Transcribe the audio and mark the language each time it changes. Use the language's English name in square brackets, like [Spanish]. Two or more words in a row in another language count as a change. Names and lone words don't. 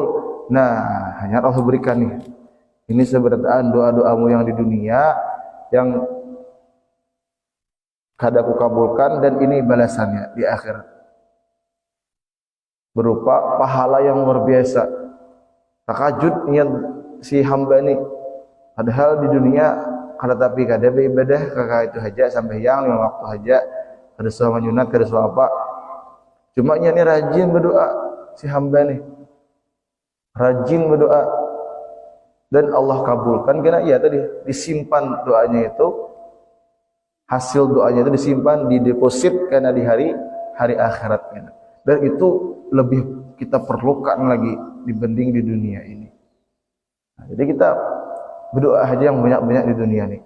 [Indonesian] Nah, hanya Allah berikan nih. Ini seberataan doa-doamu yang di dunia yang kadang aku kabulkan, dan ini balasannya di akhirat. Berupa pahala yang luar biasa. Takajud niat si hamba ini. [Banjar] Padahal di dunia tapi kada beribadah kakak itu haja sampai yang 5 waktu haja, kada suah menyunat, kada suah apa. [Indonesian] Cuma ini rajin berdoa si hamba nih. Rajin berdoa dan Allah kabulkan karena ya tadi disimpan doanya itu, hasil doanya itu disimpan, dideposit karena di hari akhirat. Dan itu lebih kita perlukan lagi dibanding di dunia ini. Nah, jadi kita berdoa aja yang banyak-banyak di dunia nih.